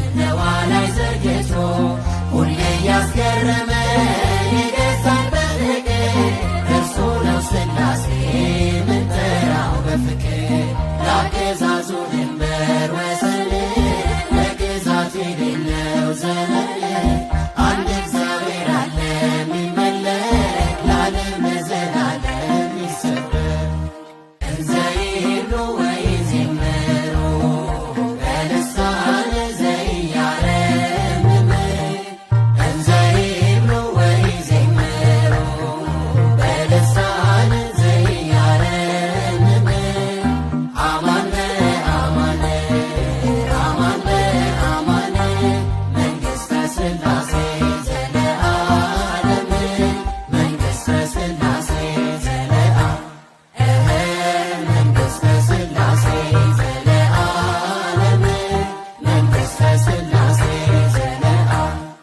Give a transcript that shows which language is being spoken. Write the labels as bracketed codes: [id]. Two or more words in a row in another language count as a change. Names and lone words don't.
[am] በዋላይ ዘርግቶ ሁሌ ያስገረመ የገዛን በፍቅር እርሱ ነው ሥላሴ ምንጠራው በፍቅር ለአገዛዙ ድንበር ወሰን ለግዛት የሌለው ዘመን አንድ እግዚአብሔር አለ የሚመለክ ለዓለም ለዘላለም ይሰበክ [gez] እንዘ ይብሉ ወይዜምሩ በልሳነ ዘኢያረምም እንዘ ይብሉ ወይዜምሩ በልሳነ ዘኢያረምም አማን በአማን አማን በአማን መንግሥተ ሥላሴ ዘለዓለም መንግሥተ ሥላሴ ዘለዓለም መንግሥተ ሥላሴ ዘለዓለም መንግሥተ ሥላሴ ዘለዓለም